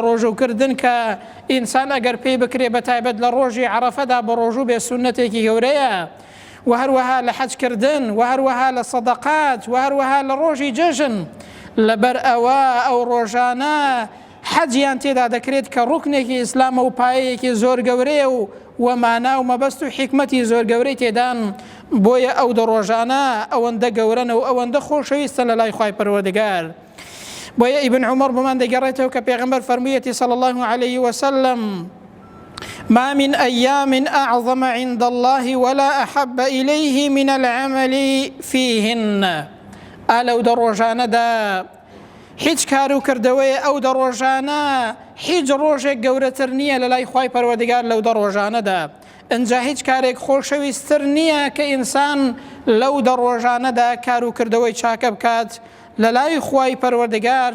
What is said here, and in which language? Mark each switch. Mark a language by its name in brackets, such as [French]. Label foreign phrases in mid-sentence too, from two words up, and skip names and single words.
[Central Kurdish] ڕۆژوکردن کە ئینسان ئەگەر پێی بکرێ بە تایبەت لە ڕۆژی عەرەفەدا بە ڕۆژوو بێ سونەتێکی گەورەیە و هەروەها لە حەجکردن و هەروەها لە سەدەقات و هەروەها لە ڕۆژی جەژن لەبەر ئەوە ئەو ڕۆژانە حەجیان تێدا دەکرێت کە ڕوکنێکی ئیسلامە و پایەیەکی زۆر گەورەیە و وەمانا و مەبەست و حیکمەتی زۆر گەورەی تێدان بۆیە ئەو دە ڕۆژانە ئەوەندە گەورەنە و ئەوەندە خۆشەویستە لە لای خوای پەروەردگار. بۆیە ئیبن عومەر بمان دەگەڕێتەوە کە پێغەمبەر فەرموویەتی [Arabic] صلی الله عليه وسلم ما من أيام أعظم عند الله ولا أحب إليه من العمل فيهن. [Central Kurdish] ئالەو دە ڕۆژانەدا هیچ کار و کردەوەی ئەو دە ڕۆژانە هیچ ڕۆژێک گەورەتر نییە لە لای خوای پەروەردگار لەو دە ڕۆژانەدا. ئەنجا هیچ کارێک خۆشەویستتر نییە کە ئینسان لەو دە ڕۆژانەدا کار و کردەوەی چاکە بکات لە لای خوای پەروەردگار.